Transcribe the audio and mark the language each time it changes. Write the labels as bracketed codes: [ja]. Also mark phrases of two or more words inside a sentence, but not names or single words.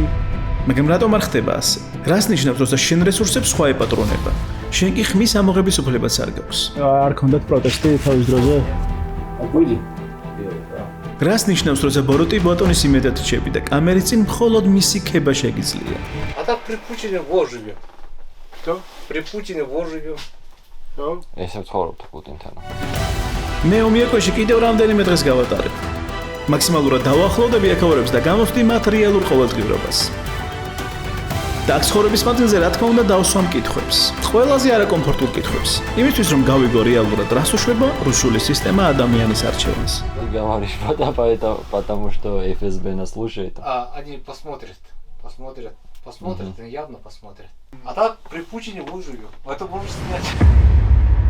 [ka] მაგრამ რატომ არ ხდება ასე? რას ნიშნავს, რომ შენ რესურსებს სხვა ეპატრონება? შენ კი ხმის ამოღების უფლებაც არ გაქვს. არ ქონდათ პროტესტი თავის დროზე? რას ნიშნავს, რომ ბოროტი ბატონის იმედად რჩები და კამერის წინ მხოლოდ მისი ქება შეგიძლია? [ru] А так при Путине во живем. Что? При Путине во живем. Что? [ka] ესე ვცხოვრობთ პუტინთან. მე ომიაკოში კიდევ რამდენიმე დღეს გავატარებ. მაქსიმალურად დავახლოვდები აქაურებს და გამოვხდი მათ რეალურ ყოველდღიურობას. და აქ ცხოვრების მანძილზე რა თქმა უნდა დავსვამ კითხვებს. ყველაზე არაკომფორტულ კითხვებს. იმისთვის რომ გავიგო რეალურად რას უშვება რუსული სისტემა ადამიანის არჩევანს. [ru] Ты говоришь, потому что ФСБ нас слушает. Они посмотрят, явно посмотрят. А так при Путине во живем. Это можно снять.